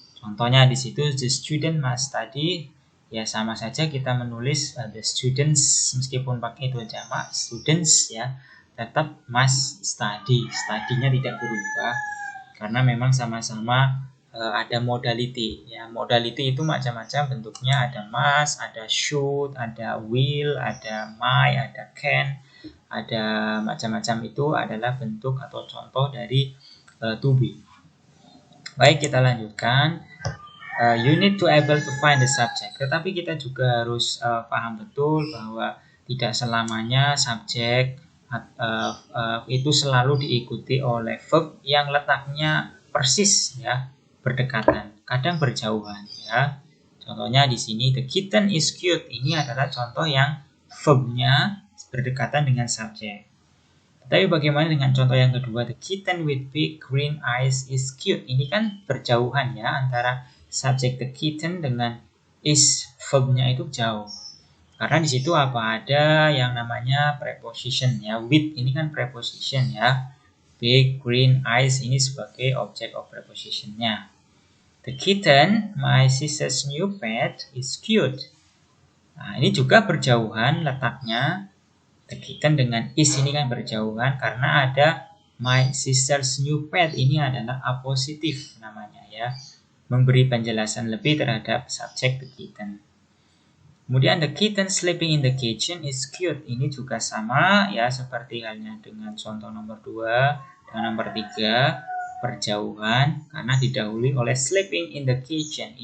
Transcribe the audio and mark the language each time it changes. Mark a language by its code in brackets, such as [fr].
[id] Contohnya di situ [en] the student must study [id] ya, sama saja kita menulis the students meskipun pakai itu jamak students ya, tetap must study, study-nya tidak berubah karena memang sama-sama ada modality ya. Modality itu macam-macam bentuknya, ada must, ada should, ada will, ada might, ada can, ada macam-macam. Itu adalah bentuk atau contoh dari to be. Baik, kita lanjutkan. [en] You need to able to find the subject. [id] Tetapi kita juga harus paham betul bahwa tidak selamanya subjek itu selalu diikuti oleh verb yang letaknya persis ya, berdekatan, kadang berjauhan ya. Contohnya di sini [en] the kitten is cute. [id] Ini adalah contoh yang verbnya berdekatan dengan subjek. Tapi bagaimana dengan contoh yang kedua, [en] the kitten with big green eyes is cute. [id] Ini kan berjauhan ya, antara subjek the kitten dengan is verbnya itu jauh. Karena di situ ada yang namanya preposition ya. With ini kan preposition ya. [en] Big green eyes [id] ini sebagai object of prepositionnya. [en] The kitten, my sister's new pet, is cute. [id] Nah, ini juga berjauhan letaknya. The kitten dengan is ini kan berjauhan karena ada [en] my sister's new pet. [id] Ini adalah apositif namanya ya. Memberi penjelasan lebih terhadap subjek the kitten. Kemudian [en] the kitten sleeping in the kitchen is cute. [id] Ini juga sama ya seperti halnya dengan contoh nomor 2 dan nomor 3. Berjauhan karena didahului oleh [en] sleeping in the kitchen.